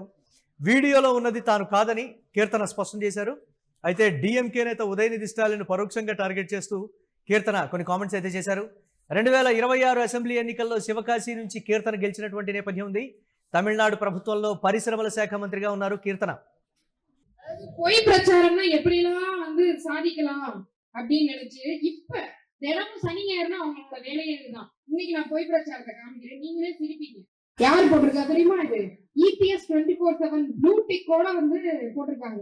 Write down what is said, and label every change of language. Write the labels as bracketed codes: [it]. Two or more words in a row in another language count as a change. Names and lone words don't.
[te] వీడియోలో ఉన్నది తాను కాదని కీర్తన స్పష్టం చేశారు. అయితే డిఎంకే నేత ఉదయనిధి స్టాలిన్ పరోక్షంగా టార్గెట్ చేస్తూ కీర్తన కొన్ని కామెంట్స్ అయితే చేశారు. 2026 అసెంబ్లీ ఎన్నికల్లో శివకాశి నుంచి కీర్తన గెలిచినటువంటి నేపథ్యం ఉంది. తమిళనాడు ప్రభుత్వంలో పరిశ్రమల శాఖ మంత్రిగా ఉన్నారు కీర్తన. [ta] பொய் பிரச்சாரம்னா எப்படிலாம் சாதிக்கலாம் அப்படின்னு நினைச்சு இப்ப தினமும் சனி ஞாயிறுனா அவங்களோட வேலையே இதுதான். இன்னைக்கு நான் பொய் பிரச்சாரத்தை காமிக்கிறேன், நீங்களே சிரிப்பீங்க. யாரு போட்டிருக்கா தெரியுமா? இது EPS 24/7 [en] blue tickoda [ta] போட்டிருக்காங்க.